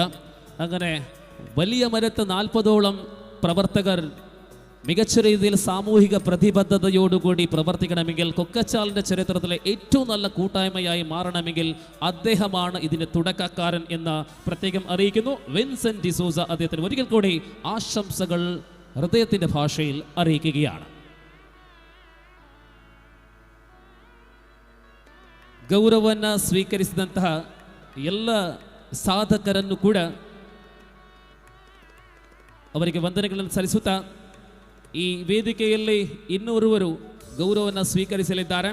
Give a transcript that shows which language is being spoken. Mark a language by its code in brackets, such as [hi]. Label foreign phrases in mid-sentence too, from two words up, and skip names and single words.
[ml] അങ്ങനെ വലിയ മരത്ത് 40ഓളം പ്രവർത്തകർ മികച്ച രീതിയിൽ സാമൂഹിക പ്രതിബദ്ധതയോടുകൂടി പ്രവർത്തിക്കണമെങ്കിൽ, കൊക്കച്ചാലിൻ്റെ ചരിത്രത്തിലെ ഏറ്റവും നല്ല കൂട്ടായ്മയായി മാറണമെങ്കിൽ അദ്ദേഹമാണ് ഇതിന് തുടക്കക്കാരൻ എന്ന് പ്രത്യേകം അറിയിക്കുന്നു. വിൻസെന്റ് ഡിസോസ അദ്ദേഹത്തിന് ഒരിക്കൽ കൂടി ആശംസകൾ ഹൃദയത്തിൻ്റെ ഭാഷയിൽ അറിയിക്കുകയാണ്. [kn] ಗೌರವವನ್ನು ಸ್ವೀಕರಿಸಿದಂತಹ ಎಲ್ಲ ಸಾಧಕರನ್ನು ಕೂಡ ಅವರಿಗೆ ವಂದನೆಗಳನ್ನು ಸಲ್ಲಿಸುತ್ತಾ ಈ ವೇದಿಕೆಯಲ್ಲಿ ಇನ್ನೋರ್ವರು ಗೌರವವನ್ನು ಸ್ವೀಕರಿಸಲಿದ್ದಾರೆ.